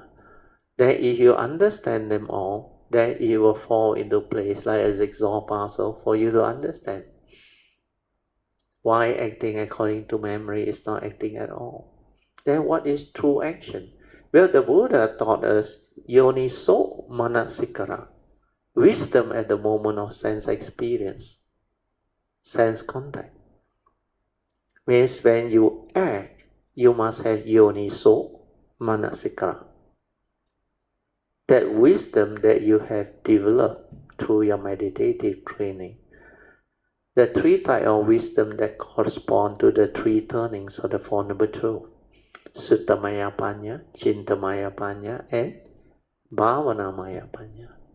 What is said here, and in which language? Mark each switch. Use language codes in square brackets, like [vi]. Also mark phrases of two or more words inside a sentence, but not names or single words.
[en] Then if you understand them all, then it will fall into place like a jigsaw puzzle for you to understand why acting according to memory is not acting at all. Then what is true action? Well, the Buddha taught us [pi] yoniso manasikara, [en] wisdom at the moment of sense experience, sense contact. Means when you act, you must have [pi] yoniso manasikara. [en] That wisdom that you have developed through your meditative training. The 3 types of wisdom that correspond to the 3 turnings of the Four Noble Truths. [pi] Suttamaya Panya, Chintamaya Panya, and Bhavanamaya Panya.